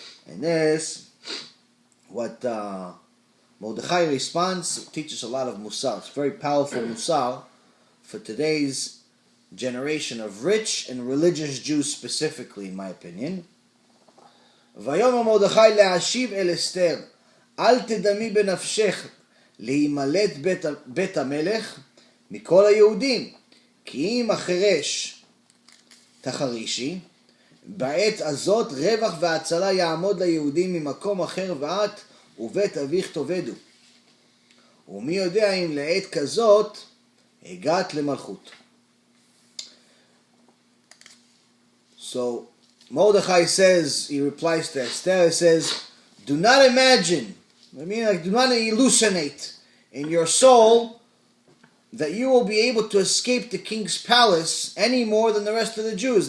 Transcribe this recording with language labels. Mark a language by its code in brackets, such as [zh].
[en] And this, what Mordechai responds, teaches a lot of Mussar. It's very powerful Mussar for today's generation of rich and religious Jews specifically, in my opinion. [he] ויאמר מרדכי להשיב אל אסתר, אל תדמי בנפשך להימלט בית המלך מכל היהודים, כי אם החרש תחרישי, בעת הזאת רווח והצלה יעמוד ליהודים ממקום אחר ואת ובית אביך תאבדו. ומי יודע אם לעת כזאת הגעת למלכות. [en] So Mordechai says, he replies to Esther, he says, do not imagine, do not hallucinate in your soul that you will be able to escape the king's palace any more than the rest of the Jews.